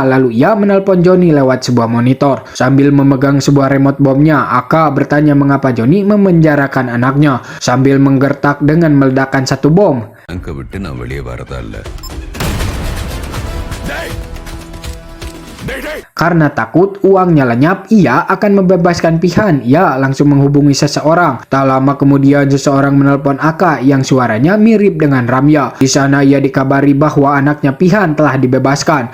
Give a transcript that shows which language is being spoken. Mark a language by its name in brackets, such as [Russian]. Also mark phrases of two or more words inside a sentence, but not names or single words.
[Indonesian] Lalu ia menelpon Johnny lewat sebuah monitor. Sambil memegang sebuah remote bomnya, Aka bertanya mengapa Johnny memenjarakan anaknya. Sambil menggertak dengan meledakkan satu bom. [Tamil] அங்க விட்டு நான் வெளியே வரதா இல்ல. [Indonesian] Karena takut uangnya lenyap, ia akan membebaskan Pihan. Ia langsung menghubungi seseorang. Tak lama kemudian seseorang menelpon Aka yang suaranya mirip dengan Ramya. Di sana ia dikabari bahwa anaknya Pihan telah dibebaskan.